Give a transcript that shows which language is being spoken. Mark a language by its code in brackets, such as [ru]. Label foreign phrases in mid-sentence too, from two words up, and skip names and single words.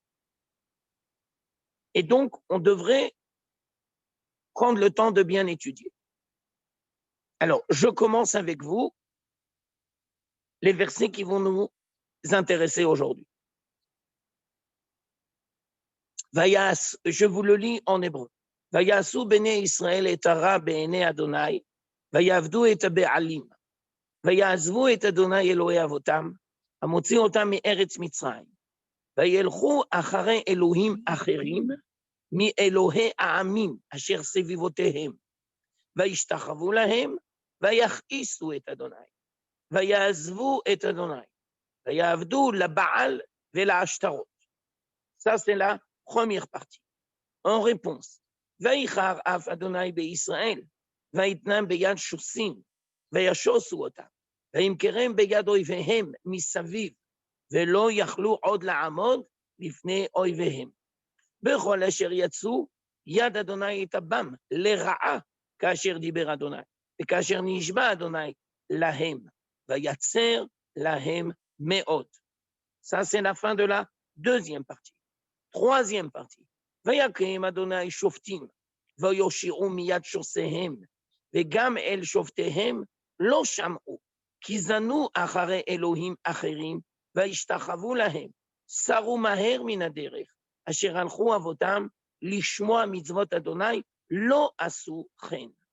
[fr] Et donc, on devrait prendre le temps de bien étudier. Alors, je commence avec vous les versets qui vont nous intéresser aujourd'hui. Je vous le lis en hébreu. [he] ויעשו בני ישראל את הרע בעיני אדוני ויעבדו את הבעלים ויעזבו את אדוני אלוהי אבותם, המוציא אותם מארץ מצרים, וילכו אחרי אלוהים אחרים, מאלוהי העמים אשר סביבותיהם, וישתחוו להם, ויכעיסו את אדוני, ויעזבו את אדוני, ויעבדו לבעל ולעשתרות. [fr] Ça, c'est la première partie. En réponse, [he] ויחר אף אדוני בישראל, ויתנם ביד שוסים, וישוסו אותם, וימכרם ביד אויביהם מסביב, ולא יכלו עוד לעמוד לפני אויביהם. בכל אשר יצאו, יד אדוני תבם לרעה כאשר דיבר אדוני, וכאשר נשבע אדוני להם, ויצר להם מאוד. [fr] Ça, c'est la fin de la deuxième partie. Troisième partie. [he] ויקם אדוני שופטים, ויושיעו מיד שוסיהם, וגם אל שופטיהם לא שמעו, כי זנו אחרי אלוהים אחרים, וישתחוו להם, סרו מהר מן הדרך, אשר הלכו אבותם לשמוע מצוות אדוני, לא עשו כן.